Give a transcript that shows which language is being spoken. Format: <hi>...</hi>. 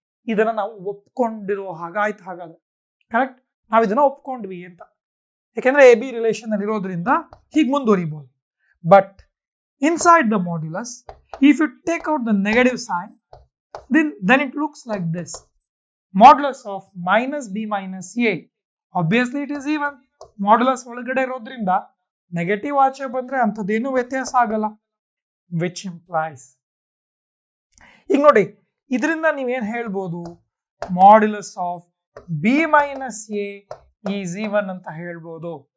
<kn>ಇದನ್ನ ನಾವು ಒಪ್ಕೊಂಡಿರೋ ಹಾಗಾಯ್ತು. ಹಾಗಾದ್ರೆ ಕರೆಕ್ಟ್, ನಾವು ಇದನ್ನ ಒಪ್ಕೊಂಡ್ವಿ ಅಂತ, ಯಾಕೆಂದ್ರೆ ಎ ಬಿ ರಿಲೇಷನ್ ಅಲ್ಲಿ ಇರೋದ್ರಿಂದ ಹೀಗೆ ಮುಂದುವರಿಬಹುದು.</kn> <en>But inside the modulus, if you take out the negative sign, then it looks like this. Modulus of minus b minus a, obviously it is even.</en> <kn>Modulus ಒಳಗಡೆ ಇರೋದ್ರಿಂದ negative ಆಚೆ ಬಂದ್ರೆ ಅಂಥದ್ದೇನು ವ್ಯತ್ಯಾಸ ಆಗಲ್ಲ.</kn> <en>which implies,</en> <kn>ಈಗ ನೋಡಿ, ಇದರಿಂದ ನೀವೇನ್ ಹೇಳ್ಬೋದು?</kn> <en>modulus of B minus A is even</en> <kn>ಅಂತ ಹೇಳ್ಬೋದು.</kn>